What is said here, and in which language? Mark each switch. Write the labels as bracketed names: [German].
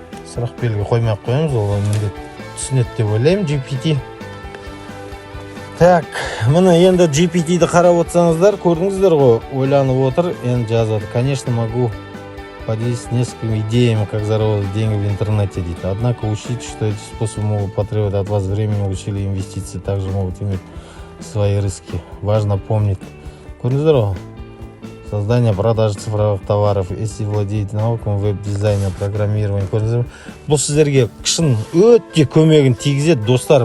[Kazakh] Сұрақ белгі қоймай-ақ қоямыз, ол міндет түсінеді деп ойлаймын GPT. Так, мына енді GPT-ді қарап отырсаңыздар, көрдіңіздер ғой, ойланып отыр, енді жазады. [Russian] Конечно, могу поделиться несколькими идеями, как заработать деньги в интернете, [Kazakh] дейді. [Russian] Однако учтите, что эти способы могут потребовать от вас времени, усилий, инвестиций, также могут иметь свои риски. Важно помнить. [Kazakh] Көрдіңіздер ғой? [Russian] Создание, продажа цифровых товаров, если владеете навыком веб-дизайна, программирования, [Kazakh] көрдіңіздер. Бұл сіздерге шын өте көмегін тигізеді достар.